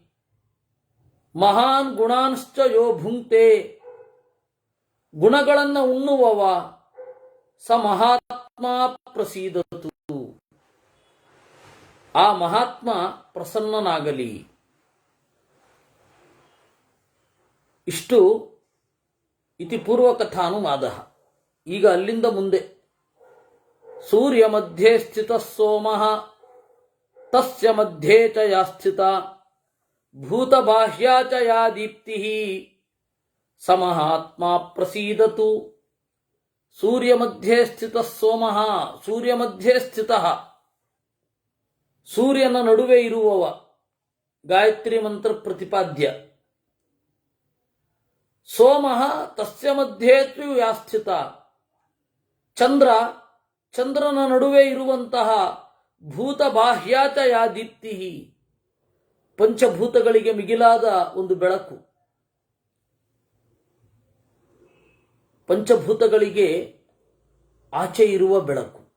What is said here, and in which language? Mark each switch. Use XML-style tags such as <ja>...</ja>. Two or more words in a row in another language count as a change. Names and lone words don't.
<sa>ಮಹಾನ್ ಗುಣಾಂಶ್ಚ ಯೋ ಭುಂಕ್ತೆ,</sa> <kn>ಗುಣಗಳನ್ನು ಉಣ್ಣುವವ</kn> <sa>ಸ ಮಹಾತ್ಮ ಪ್ರಸೀದತು,</sa> <kn>ಆ ಮಹಾತ್ಮ ಪ್ರಸನ್ನನಾಗಲಿ. ಇಷ್ಟು</kn> <sa>ಇತಿ ಪೂರ್ವಕಥಾನುವಾದ.</sa> <kn>ಈಗ ಅಲ್ಲಿಂದ ಮುಂದೆ</kn> <sa>ಸೂರ್ಯ ಮಧ್ಯೆ ಸ್ಥಿತ ಸೋಮಃ ತಸ್ಯ ಮಧ್ಯೆ ಚ ಯಾ ಸ್ಥಿತ ಭೂತಬಾಹ್ಯಾ ಚ ಯಾ ದೀಪ್ತಿ ಸ ಮಹಾತ್ಮ ಪ್ರಸೀದತು. ಸೂರ್ಯ ಮಧ್ಯೆ ಸ್ಥಿತ ಸೋಮಃ, ಸೂರ್ಯ ಮಧ್ಯೆ ಸ್ಥಿತಃ,</sa> <kn>ಸೂರ್ಯನ ನಡುವೆ ಇರುವವ, ಗಾಯತ್ರಿ ಮಂತ್ರ ಪ್ರತಿಪಾದ್ಯ.</kn> <sa>ಸೋಮಃ ತಸ್ಯ ಮಧ್ಯೆ ತು ಯಾ ಸ್ಥಿತ,</sa> <kn>ಚಂದ್ರ, ಚಂದ್ರನ ನಡುವೆ ಇರುವಂತಹ</kn> <sa>ಭೂತಬಾಹ್ಯಾ ಚ ಯಾ ದೀಪ್ತಿ,</sa> <kn>ಪಂಚಭೂತಗಳಿಗೆ ಮಿಗಿಲಾದ ಒಂದು ಬೆಳಕು, ಪಂಚಭೂತಗಳಿಗೆ ಆಚೆ ಇರುವ ಬೆಳಕು.</kn>